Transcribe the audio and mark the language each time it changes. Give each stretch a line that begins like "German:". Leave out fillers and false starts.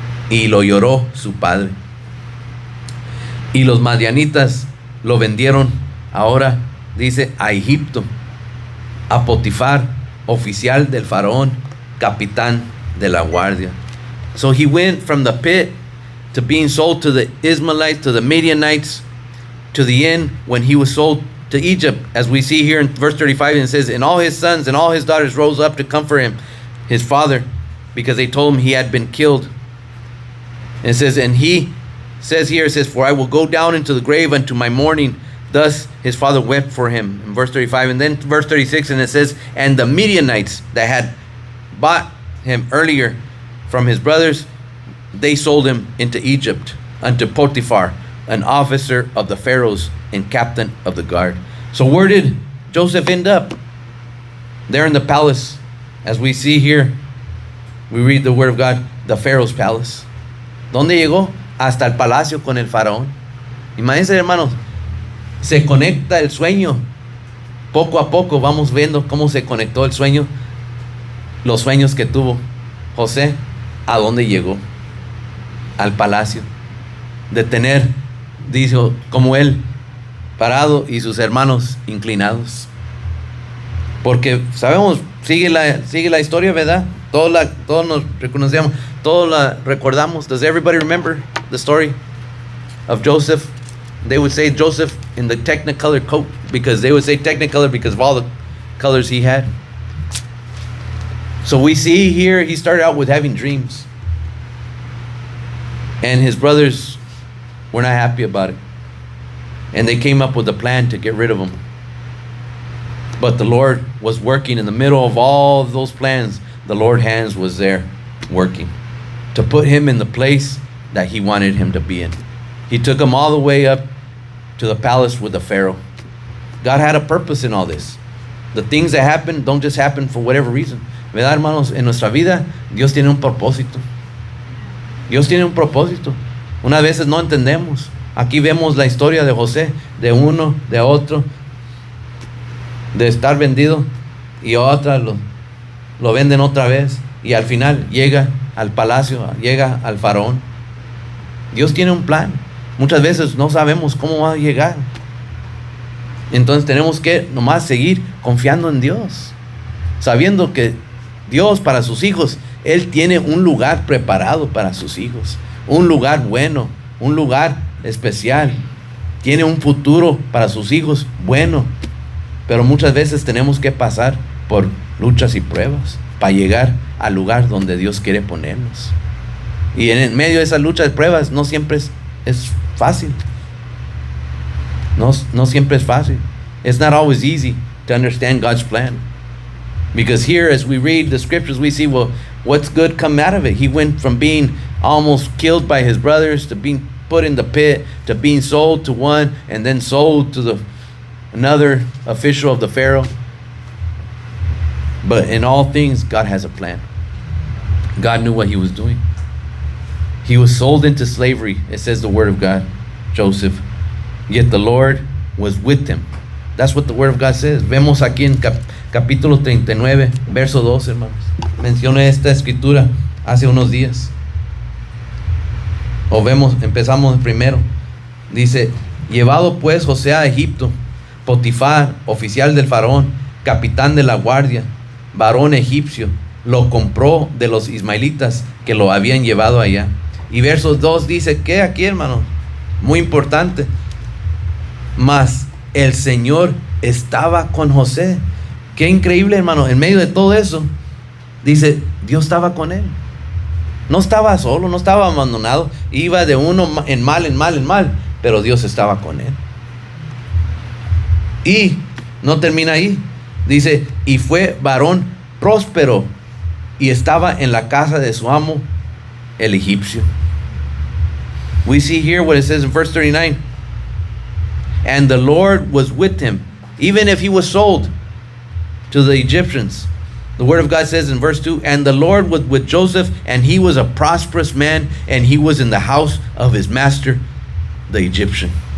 Spanish: Y lo lloró su padre. Y los madianitas lo vendieron, ahora dice, a Egipto, a Potifar, oficial del faraón, capitán de la guardia.
English: So he went from the pit to being sold to the Ishmaelites, to the Midianites, to the end when he was sold to Egypt, as we see here in verse 35, and it says, and all his sons and all his daughters rose up to comfort him, his father, because they told him he had been killed. And it says, and he says here, it says, for I will go down into the grave unto my mourning. Thus his father wept for him, in verse 35. And then verse 36, and it says, and the Midianites that had bought him earlier from his brothers, they sold him into Egypt unto Potiphar, an officer of the Pharaohs and captain of the guard. So where did Joseph end up? There in the palace. As we see here, we read the word of God, the Pharaoh's palace.
Spanish: ¿Dónde llegó? Hasta el palacio con el faraón. Imagínense, hermanos, se conecta el sueño. Poco a poco vamos viendo cómo se conectó el sueño, los sueños que tuvo José. ¿A dónde llegó? Al palacio. De tener, dijo, como él, parado y sus hermanos inclinados. Porque sabemos, sigue la historia, ¿verdad? Todos nos reconocemos, todos la recordamos.
English: Does everybody remember the story of Joseph? They would say Joseph in the Technicolor coat, because they would say Technicolor because of all the colors he had. So we see here he started out with having dreams, and his brothers were not happy about it, and they came up with a plan to get rid of him. But the Lord was working in the middle of all of those plans. The Lord's hands was there working to put him in the place that he wanted him to be in. He took him all the way up to the palace with the Pharaoh. God had a purpose in all this. The things that happen don't just happen for whatever reason.
Spanish: ¿Verdad, hermanos? En nuestra vida, Dios tiene un propósito. Dios tiene un propósito. Unas veces no entendemos. Aquí vemos la historia de José, de uno, de otro, de estar vendido, y otra lo venden otra vez, y al final llega al palacio, llega al faraón. Dios tiene un plan. Muchas veces no sabemos cómo va a llegar. Entonces tenemos que nomás seguir confiando en Dios, sabiendo que Dios para sus hijos, Él tiene un lugar preparado para sus hijos, un lugar bueno, un lugar especial. Tiene un futuro para sus hijos bueno, pero muchas veces tenemos que pasar por luchas y pruebas para llegar al lugar donde Dios quiere ponernos. Y en medio de esas luchas y pruebas no siempre es fácil. No siempre es fácil.
English: It's not always easy to understand God's plan. Because here, as we read the scriptures, we see, well, what's good come out of it? He went from being almost killed by his brothers to being put in the pit, to being sold to one, and then sold to another official of the Pharaoh. But in all things, God has a plan. God knew what he was doing. He was sold into slavery, it says the word of God, Joseph. Yet the Lord was with him. That's what the word of God says.
Spanish: Vemos aquí en capítulo 39, verso 2, hermanos. Mencioné esta escritura hace unos días. Empezamos primero. Dice, llevado pues José a Egipto, Potifar, oficial del faraón, capitán de la guardia, varón egipcio, lo compró de los ismaelitas que lo habían llevado allá. Y verso 2 dice, ¿qué aquí, hermano? Muy importante. Mas el Señor estaba con José. Qué increíble, hermano. En medio de todo eso, dice, Dios estaba con él. No estaba solo, no estaba abandonado. Iba de uno en mal, pero Dios estaba con él. Y no termina ahí. Dice, y fue varón próspero y estaba en la casa de su amo, el egipcio.
English: We see here what it says in verse 39. And the Lord was with him. Even if he was sold, to the Egyptians. The word of God says in verse 2, and the Lord was with Joseph, and he was a prosperous man, and he was in the house of his master, the Egyptian.